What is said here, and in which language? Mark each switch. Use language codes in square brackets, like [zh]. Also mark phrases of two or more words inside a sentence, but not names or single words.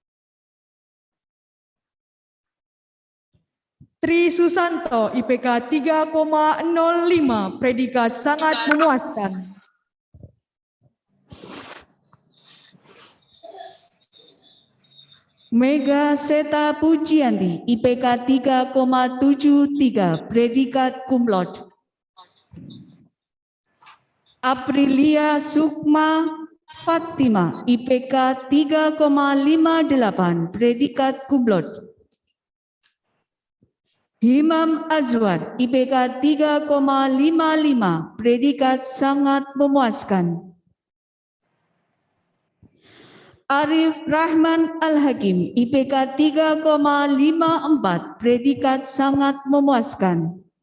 [id] Tri Susanto, IPK 3,05, predikat sangat memuaskan. Mega Seta Pujianti, IPK 3,73, predikat [la] cum laude. [id] Aprilia Sukma Fatima, IPK 3,58, predikat [la] cum laude. [id] Himam Azwar, IPK 3,55, predikat sangat memuaskan. Arif Rahman Al-Hakim, IPK 3,54, predikat sangat memuaskan.